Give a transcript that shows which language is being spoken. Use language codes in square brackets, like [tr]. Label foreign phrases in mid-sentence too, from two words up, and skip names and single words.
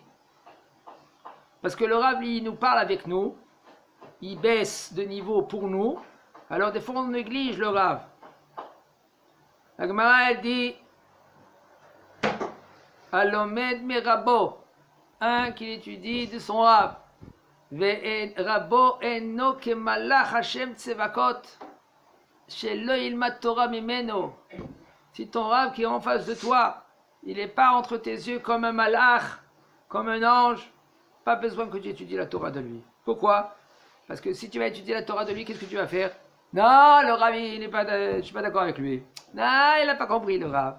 [fr] Parce que le Rav, il nous parle avec nous. Il baisse de niveau pour nous. Alors des fois on néglige le Rav. La Gemara, elle dit [he] הלומד מרבו, [fr] un qui étudie de son Rav. [he] רבו אינו כמלאך השם צבאות, שלא ילמד תורה ממנו. [fr] Si ton Rav qui est en face de toi, il n'est pas entre tes yeux comme un malach, comme un ange, pas besoin que tu étudies la Torah de lui. Pourquoi? Parce que si tu vas étudier la Torah de lui, qu'est-ce que tu vas faire? Non, le Rav, je ne suis pas d'accord avec lui. Non, il n'a pas compris le Rav.